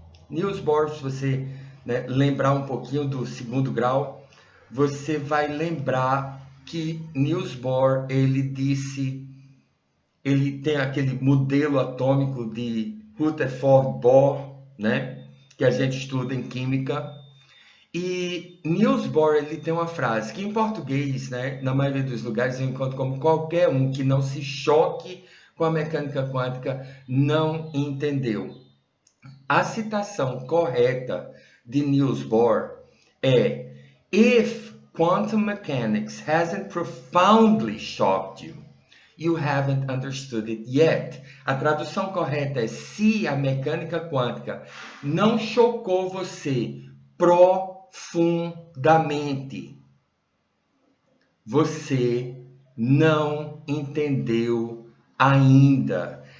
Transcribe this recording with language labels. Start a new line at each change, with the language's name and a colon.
Portuguese: Niels Bohr, se você, né, lembrar um pouquinho do segundo grau, você vai lembrar que Niels Bohr, ele disse, ele tem aquele modelo atômico de Rutherford Bohr, né, que a gente estuda em química. E Niels Bohr, ele tem uma frase que em português, né, na maioria dos lugares eu encontro como qualquer um que não se choque com a mecânica quântica não entendeu. A citação correta de Niels Bohr é:
English: "If quantum mechanics hasn't profoundly shocked you, you haven't understood it yet."
Portuguese: A tradução correta é: se a mecânica quântica não chocou você profundamente, você não entendeu ainda.